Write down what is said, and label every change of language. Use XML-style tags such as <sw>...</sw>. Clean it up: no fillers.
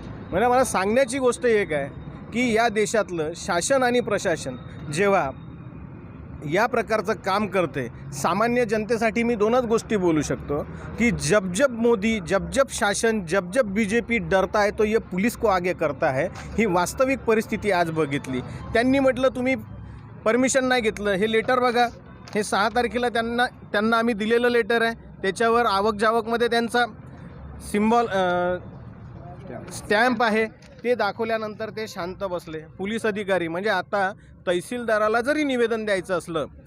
<mr>म्हणजे मला सांगण्याची गोष्ट एक आहे की या देशातलं शासन आणि प्रशासन जेव्हा या प्रकारचं काम करते, सामान्य जनतेसाठी मी 2च गोष्टी बोलू शकतो की</mr> <hi>जब जब मोदी, जब जब शासन, जब जब BJP डरता है तो ये पुलिस को आगे करता है।</hi> <mr>ही वास्तविक परिस्थिती आज बघितली। त्यांनी म्हटलं तुम्ही परमिशन नाही घेतलं, हे लेटर बघा, हे 6 तारखेला त्यांना आम्ही दिलेलं लेटर आहे, त्याच्यावर आवक जावकमध्ये त्यांचा सिम्बॉल स्टॅम्प आहे, ते दाखवल्यानंतर ते शांत बसले। पोलीस अधिकारी म्हणजे आता तहसीलदाराला जरी निवेदन द्यायचं असलं</mr>